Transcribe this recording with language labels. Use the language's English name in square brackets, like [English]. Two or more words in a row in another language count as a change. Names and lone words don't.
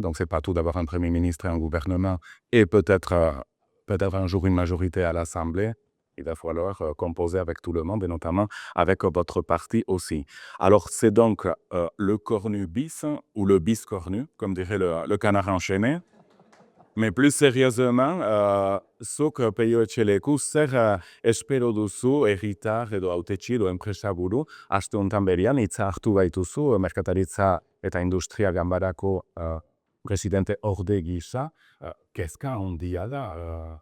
[French] Donc c'est pas tout d'avoir un Premier ministre et un gouvernement et peut-être un jour une majorité à l'Assemblée. Il va falloir composer avec tout le monde et notamment avec votre parti aussi. Alors c'est donc le cornu bis ou le bis cornu, comme dirait le canard enchaîné. Mais plus sérieusement, [Basque] zuk Peio Etxeleku, zer espero duzu herritar edo hautetsi edo enpresaburu aste honetan berian hitza hartu baituzu merkataritza eta industria ganbarako presidente orde gisa, kezka handia da.